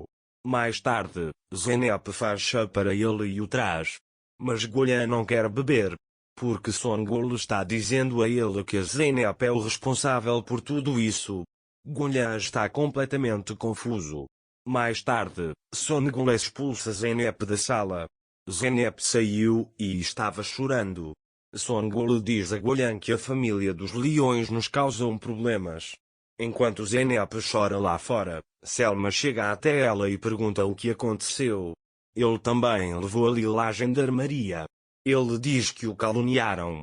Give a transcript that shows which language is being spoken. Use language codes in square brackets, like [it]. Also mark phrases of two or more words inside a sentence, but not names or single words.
[pt] Mais tarde, Zeynep faz chá para ele e o traz. Mas Golan não quer beber, porque Songul está dizendo a ele que a Zeynep é o responsável por tudo isso. Golan está completamente confuso. Mais tarde, Songul expulsa Zeynep da sala. Zeynep saiu e estava chorando. Songul diz a Golan que a família dos leões nos causam problemas. Enquanto Zeynep chora lá fora, Selma chega até ela e pergunta o que aconteceu. Ele também levou a Lil à gendarmeria. Ele diz que o caluniaram.